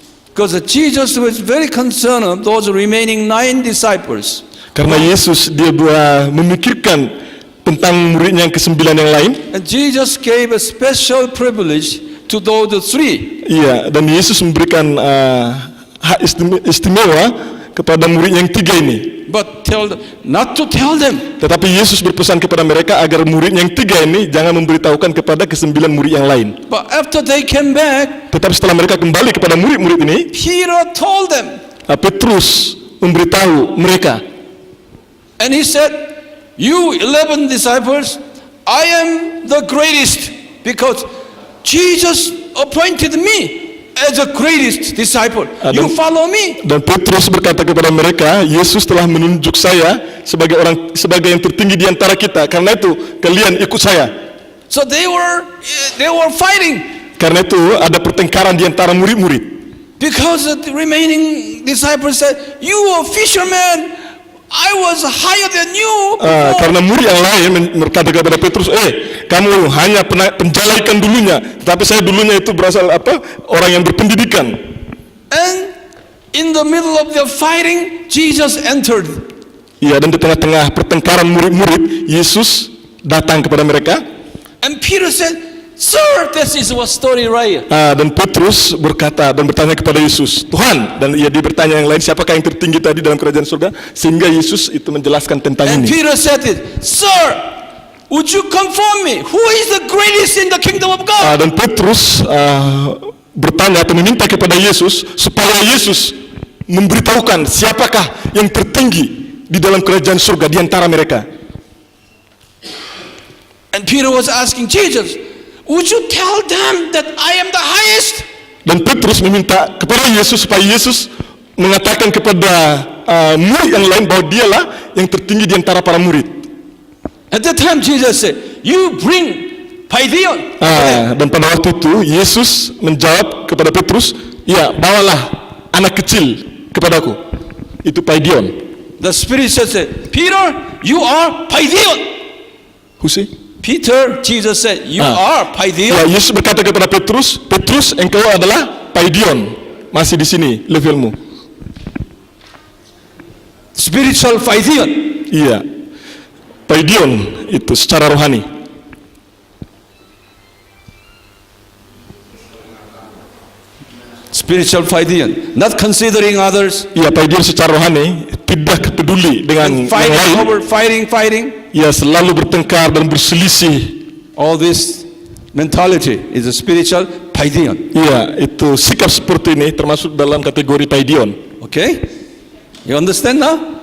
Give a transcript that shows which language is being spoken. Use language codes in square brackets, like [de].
[en] Because Jesus was very concerned of those remaining 9 disciples. [id] Karena Yesus dia memikirkan tentang muridnya yang ke-9 yang lain. [en] And Jesus gave a special privilege to those 3. [id] Iya, dan Yesus memberikan hak istimewa kepada murid yang 3 ini. [en] But not to tell them. [id] Tetapi Yesus berpesan kepada mereka agar murid yang 3 ini jangan memberitahukan kepada ke-9 murid yang lain. [en] But after they came back, [id] tetapi setelah mereka kembali kepada murid-murid ini, [en] Peter told them. [id] Petrus memberitahu mereka. [en] And he said, you 11 disciples, I am the greatest because Jesus appointed me as the greatest disciple. You follow me. [id] Dan Petrus berkata kepada mereka, Yesus telah menunjuk saya sebagai yang tertinggi di antara kita. Karena itu kalian ikut saya. [en] So they were fighting. [id] Karena itu ada pertengkaran di antara murid-murid. [en] Because the remaining disciples said, you are fishermen. I was higher than you. [id] Karena murid yang lain berkata kepada Petrus, kamu hanya penjala ikan dulunya, tapi saya dulunya itu berasal orang yang berpendidikan. [en] And in the middle of the fighting, Jesus entered. [id] Ya, dan di tengah-tengah pertengkaran murid-murid, Yesus datang kepada mereka. [en] And Peter said, Sir, this is our story right here. [id] Dan Petrus berkata dan bertanya kepada Yesus, Tuhan, dan dia bertanya yang lain, siapakah yang tertinggi tadi dalam kerajaan surga? Sehingga Yesus itu menjelaskan tentang ini. [en] And Peter said it, Sir, would you confirm me? Who is the greatest in the kingdom of God? [id] Dan Petrus bertanya atau meminta kepada Yesus supaya Yesus memberitahukan siapakah yang tertinggi di dalam kerajaan surga di antara mereka. [en] And Peter was asking Jesus, would you tell them that I am the highest? [id] Dan Petrus meminta kepada Yesus supaya Yesus mengatakan kepada murid yang lain bahwa dialah yang tertinggi di antara para murid. [en] At that time Jesus said, you bring Paidion. [id] Dan pada waktu itu Yesus menjawab kepada Petrus, ya, bawalah anak kecil kepadaku. Itu Paidion. [en] The Spirit said, Peter, you are Paidion. Who say? Peter, Jesus said, you are Paidion. [id] Ya, Yesus berkata kepada Petrus, Petrus, engkau adalah Paidion. Masih di sini levelmu. [en] Spiritual Paidion. [id] Iya. Paidion itu secara rohani. [en] Spiritual Paidion, not considering others. [id] Iya, Paidion secara rohani, tidak peduli dengan yang lain. [en] Fighting. [id] Ya, selalu bertengkar dan berselisih. [en] All this mentality is a spiritual Paidion. [id] Iya, itu sikap seperti ini termasuk dalam kategori Paidion. [en] Okay? You understand now?